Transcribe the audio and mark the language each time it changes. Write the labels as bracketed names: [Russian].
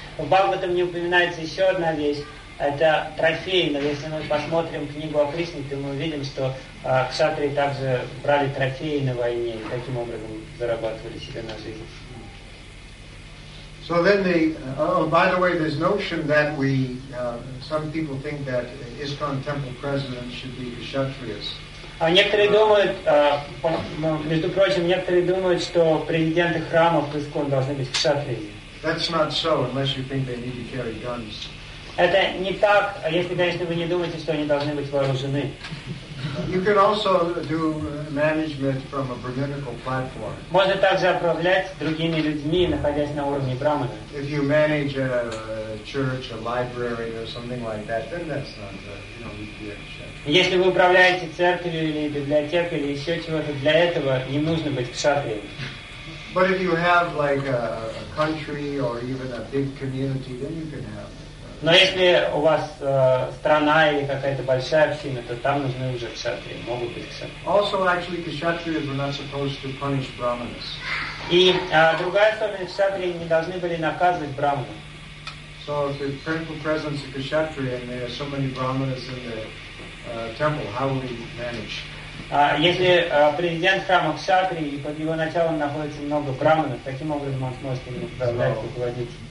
[Russian] В Бхагаватам не упоминается еще одна вещь. Это трофеи, но если мы посмотрим книгу о Кришне, то мы увидим, что кшатрии также брали трофеи на войне и таким образом зарабатывали себе на жизнь. [English] So then they, by the way, there's notion that we, some people think that ISKCON temple president should be Kshatriyas. [Russian] Некоторые думают, между прочим, некоторые думают, что президенты храмов ИСККОН должны быть кшатрии. [English] That's not so, unless you think they need to carry guns. [Russian] Это не так, если, конечно, вы не думаете, что они должны быть вооружены. [English] You can also do management from a brahminical platform. [Russian] Можно также управлять другими людьми, находясь на уровне брахмана. [English] If you manage a church, a library, or something like that, then that's not the, kshatriya. [Russian] Если вы управляете церковью или библиотекой или еще чего-то, для этого не нужно быть кшатрией. [English] But if you have like a country or even a big community, then you can have. [Russian] Но если у вас страна или какая-то большая община, то там нужны уже кшатрии, могут быть кшатрии. [English] Also, actually, kshatriyas were not supposed to punish brahmanas. [Russian] И другая особенность, кшатрии не должны были наказывать брахманов. [English] So, if the temple presence of kshatriya and there are so many brahmanas in the temple, how will we manage? [Russian] Если президент храма кшатрии и под его началом находится много брахманов, таким образом он сможет им управлять, руководить.